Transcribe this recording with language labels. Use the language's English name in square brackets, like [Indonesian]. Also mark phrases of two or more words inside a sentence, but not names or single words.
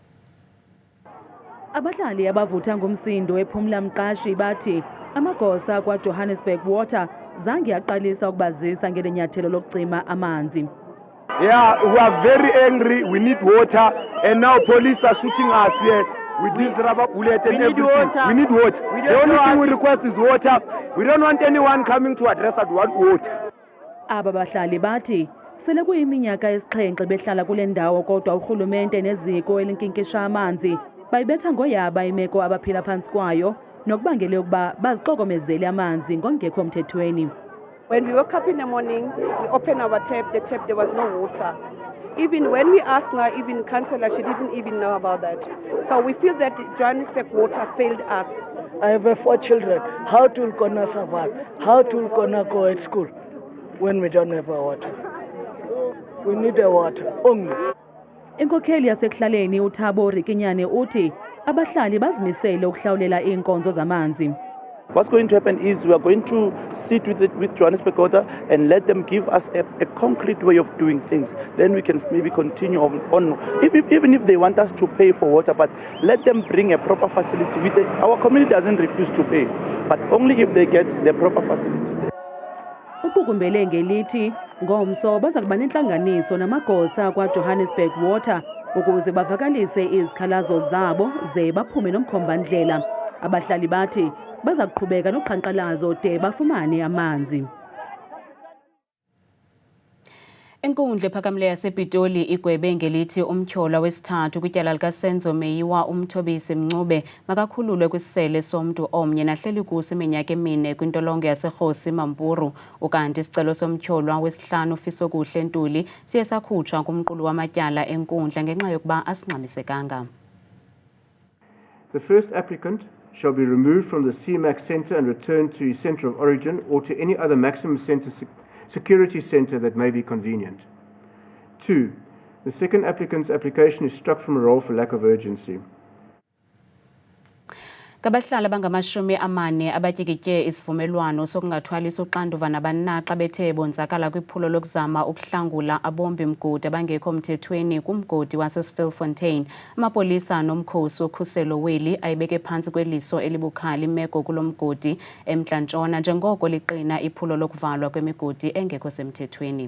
[Xhosa] Abahlali abavutha ngumsindo ephumla mqashi bathi amagosa kwaJohannesburg Water zange aqalisa ukubazisa ngelinyathelo lokucima amanzi. [English] Yeah, we are very angry. We need water, and now police are shooting us here with this rubber bullet and everything. We need water. The only thing we request is water. We don't want anyone coming to address us. We want water. [Xhosa] Aba bahlali bathi sele kuyiminyaka esixhenxe behlala kule ndawo kodwa urhulumente neziko elinkinkisha amanzi bayibetha ngoyaba imeko abaphila phansi kwayo nokubangele ukuba bazixokomezele amanzi ngongekho mthethweni. [English] When we woke up in the morning, we opened our tap, there was no water. Even when we asked now, even councillor, she didn't even know about that. So we feel that Johannesburg Water failed us. I have 4 children. How to gonna survive? How to gonna go at school when we don't have water? We need the water only. [Xhosa] Inkokheli yasekuhlaleni uThabo Rikinyane uthi abahlali bazimisele ukuhlawulela inkonzo zamanzi. [English] What's going to happen is we are going to sit with Johannesburg Water and let them give us a concrete way of doing things. Then we can maybe continue on even if they want us to pay for water, but let them bring a proper facility. Our community doesn't refuse to pay, but only if they get the proper facilities. [Xhosa] Ukukumbele ngelithi ngomso baza kuba nenhlanganiso namagosa kwaJohannesburg Water ukuze bavakalise izikhalazo zabo ze baphume nomkhombandlela. Abahlali bathi baza kuqhubeka noqhankqalazo de bafumane amanzi. Inkundla ephakamileyo yasePitoli igwebe ngelithi umtyholwa wesithathu kwityala likaSenzo Meyiwa uMthobisi Mncube makakhululwe kwisele somntu omnye nahleli kuso iminyaka 4 kwintolongo yaseRhosi Mampuru ukanti isicelo somtyholwa wesihlanu Fisokuhle Ntuli siye sakhutshwa kumqulu wamatyala enkundla ngenxa yokuba asingxamisekanga. [English] The first applicant shall be removed from the CMAX Centre and returned to his centre of origin or to any other maximum security centre that may be convenient. 2. The second applicant's application is struck from a roll for lack of urgency. [Xhosa] Abahlali abangama-40 abatyikitye isivumelwano sokungathwalisi uxanduva nabanaxa bethe bonzakala kwiphulo lokuzama ukuhlangula abombi-mgodi abangekho mthethweni kumgodi waseStilfontein. Amapolisa nomkhosi wokhuselo weli ayibeke phantsi kweliso elibukhali imeko kulo mgodi eMntla Ntshona njengoko liqina iphulo lokuvalwa kwemigodi engekho semthethweni.